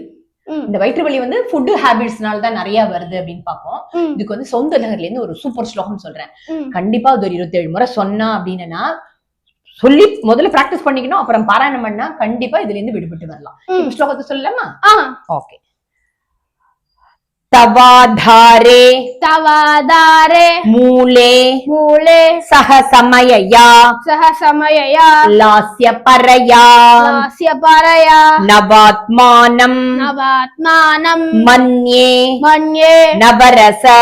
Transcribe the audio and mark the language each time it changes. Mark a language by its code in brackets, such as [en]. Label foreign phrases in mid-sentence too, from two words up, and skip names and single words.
[ta] இந்த வயிற்று வலி வந்து [en] food habits [ta] தான் நிறைய வருது அப்படின்னு பார்ப்போம். இதுக்கு வந்து சௌந்தரலகர்ல இருந்து ஒரு சூப்பர் ஸ்லோகம் சொல்றேன். கண்டிப்பா அது ஒரு 27 முறை சொன்னா அப்படின்னா சொல்லி முதல்ல பிராக்டிஸ் பண்ணிக்கணும், அப்புறம் பாராயணம் பண்ணா கண்டிப்பா இதுல இருந்து விடுபட்டு வரலாம். இப்ப ஸ்லோகத்தை சொல்லலாமா? ஓகே. [sa] तवाधारे तवाधारे मूले मूले सह समयया लास्य परया नवात्मानं मन्ये नवरस